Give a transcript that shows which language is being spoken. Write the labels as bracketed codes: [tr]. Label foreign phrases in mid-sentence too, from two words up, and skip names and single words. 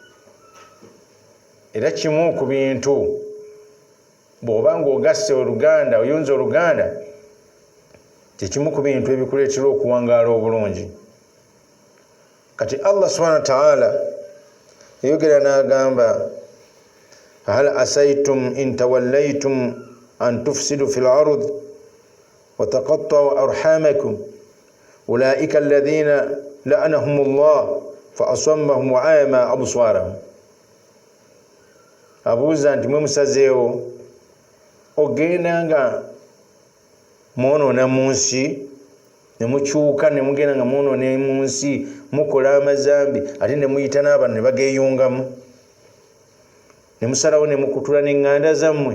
[lg] Era kimu ku bintu bw'oba ng'ogasse oluganda, oyunza oluganda, kyekimu ku bintu ebikuleetera okuwangaala obulungi. [ar] Kati الله سبحانه وتعالى [lg] yayogera n'agamba [ar] هل عسيتم إن توليتم أن تفسدوا في الأرض وتقطعوا أرحامكم أولئك الذين لعنهم الله فأصمهم وأعمى أبصارهم. [lg] Abuuza nti mwe musazeewo ogenda nga mwonoona mu nsi ne mukyuka ne mugenda nga mwonoona mu nsi mukola amazambi ate ne muyita n'abantu ne bageeyungamu ne musalawo ne mukutula n'eŋŋanda zammwe.